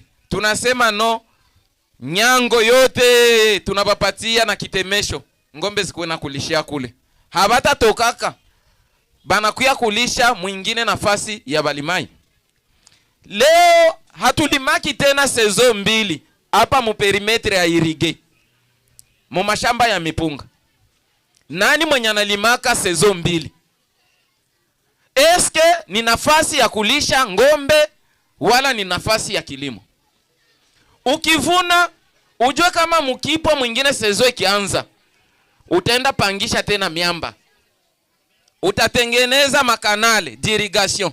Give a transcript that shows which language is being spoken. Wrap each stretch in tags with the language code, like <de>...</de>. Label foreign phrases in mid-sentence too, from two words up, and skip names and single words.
<sw>Tunasema no, nyango yote tunabapatia na kitemesho, ngombe zikuwe na kulishia kule, habata tokaka banakuya kulisha mwingine nafasi ya balimai. Leo hatulimaki tena saison 2 hapa mu perimetre ya irige mu mashamba ya mipunga. Nani mwenye analimaka saison 2? Eske ni nafasi ya kulisha ngombe wala ni nafasi ya kilimo? Ukivuna ujue kama mkipo mwingine saison ikianza utaenda pangisha tena miamba, utatengeneza makanale d'irrigation.</sw>